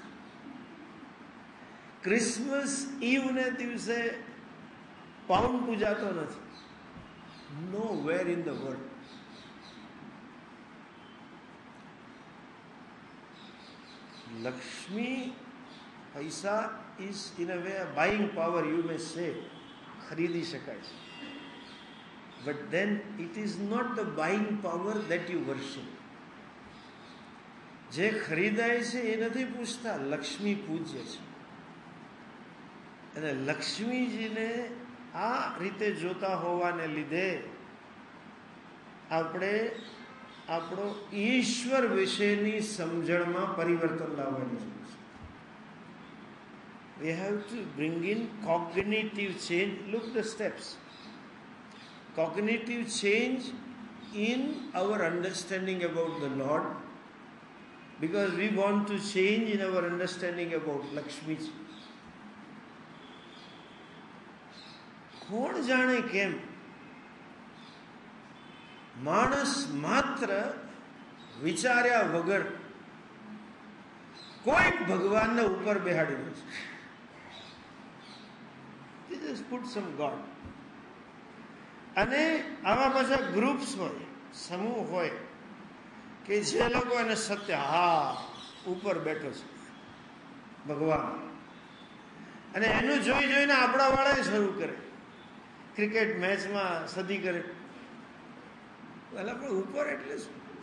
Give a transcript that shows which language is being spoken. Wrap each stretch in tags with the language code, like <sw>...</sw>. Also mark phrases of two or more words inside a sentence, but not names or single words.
<en>Christmas Eve ને</en> <gu>દિવસે પાઉન્ડ પૂજાતો નથી.</gu> <en>no where in the world. લક્ષ્મી, પૈસા is in a way buying power, you may say.</en> <gu>ખરીદી શકાય છે.</gu> <en>But then it is not the buying power that you worship.</en> <gu>જે ખરીદાય છે એ નથી પૂછતા, લક્ષ્મી પૂજ્ય છે. અને લક્ષ્મીજીને આ રીતે જોતા હોવાને લીધે આપણે આપણો ઈશ્વર વિશેની સમજણમાં પરિવર્તન લાવવાની જરૂર છે.</gu> <en>We have to bring in cognitive change. Look the steps. Cognitive change in our understanding about the Lord, because we want to change in our understanding about Lakshmi.</en> <gu>કોણ જાણે કેમ માણસ માત્ર વિચાર્યા વગર કોઈ ભગવાનને ઉપર બેહાડી દે છે.</gu> <en>Just put some God.</en> <gu>અને આવા પાછા ગ્રુપ્સ હોય, સમૂહ હોય કે જે લોકો એને સત્ય, હા ઉપર બેઠો છે ભગવાન, અને એનું જોઈ જોઈને આપણા વાળા શરૂ કરે.</gu> <en>ક્રિકેટ મેચમાં</en> <gu>સદી કરે, પણ ઉપર એટલે શું?</gu>